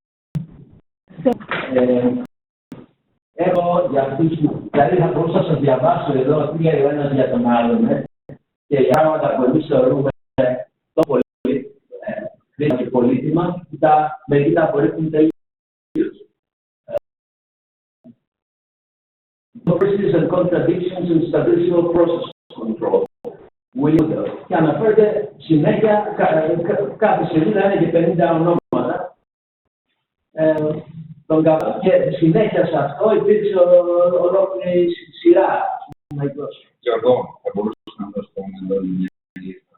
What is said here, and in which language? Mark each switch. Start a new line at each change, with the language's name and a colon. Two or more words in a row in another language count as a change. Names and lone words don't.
Greek: Έχω για αυτούς που δηλαδή θα μπορούσα να σας διαβάσω εδώ τι λέει ο ένας για τον άλλον και για πράγματα που εμείς θεωρούμε το πολύ χρήσιμο και πολύτιμα, μερικοί τα απορρίπτουν τελείως.
English: Diversities and contradictions in statistical process control.
Greek: Και αναφέρεται συνέχεια, κάθε σελίδα είναι και 50 ονόματα. Και συνέχεια σε αυτό υπήρξε ολόκληρη σειρά. Γιώργο, θα μπορούσα να δώσω τον Αντώνη μια λίστα.